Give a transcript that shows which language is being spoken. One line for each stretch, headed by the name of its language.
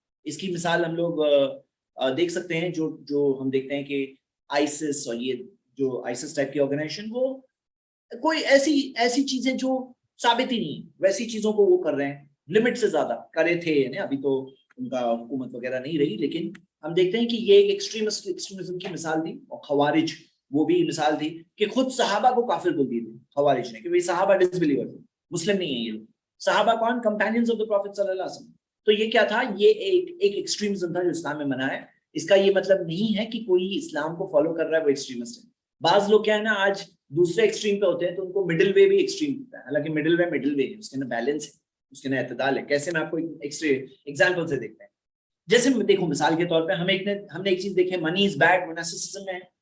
Urdu: اس کی مثال ہم لوگ دیکھ سکتے ہیں, جو ہم دیکھتے ہیں کہ آئیسس, اور یہ جو آئیسس ٹائپ کی آرگنائزیشن, وہ کوئی ایسی چیزیں جو ثابت ہی نہیں, ویسی چیزوں کو وہ کر رہے ہیں, لمٹ سے زیادہ کرے تھے. یعنی ابھی تو ان کا حکومت وغیرہ نہیں رہی, لیکن ہم دیکھتے ہیں کہ یہ ایک ایکسٹریمزم کی مثال تھی. اور خوارج وہ بھی مثال تھی کہ خود صحابہ کو کافر بول دیے تھے خوارج نے, کہ وہ صحابہ ڈس بلیور تھے, مسلم نہیں ہیں یہ لوگ. صحابہ کون؟
English: Companions of the prophet صلی اللہ علیہ وسلم.
Urdu: تو یہ کیا تھا, یہ ایک ایکسٹریمزم تھا جو اسلام میں منع ہے. اس کا یہ مطلب نہیں ہے کہ کوئی اسلام کو فالو کر رہا ہے وہ ایکسٹریمسٹ ہے. بعض لوگ کیا ہے نا, آج دوسرے ایکسٹریم پہ ہوتے ہیں تو ان کو مڈل وے بھی ایکسٹریم ہوتا ہے. حالانکہ مڈل وے ہے, اس کے اندر بیلنس ہے, اس کے اندر اعتدال ہے. کیسے, میں آپ کو ایگزامپل سے دیکھتے ہیں. جیسے دیکھو مثال کے طور پہ ہم نے ایک چیز دیکھی,
English: money is bad,
Urdu: موناسٹسزم میں.